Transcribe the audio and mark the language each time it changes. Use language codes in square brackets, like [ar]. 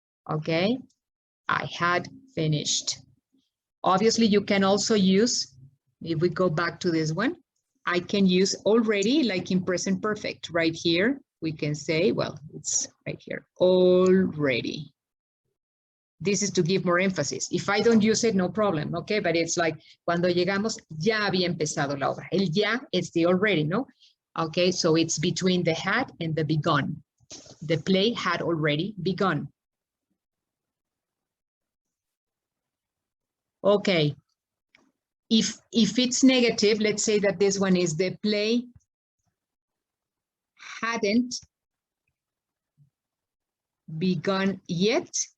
[en] Okay, I had finished. Obviously, you can also use, if we go back to this one, I can use already, like in present perfect, right here. We can say, well, it's right here, already. This is to give more emphasis. If I don't use it, no problem, okay? But it's like, [es] cuando llegamos, ya había empezado la obra. [en] El ya is the already, no? Okay, so it's between the had and the begun. The play had already begun. Okay, if it's negative, let's say that this one is the play hadn't begun yet.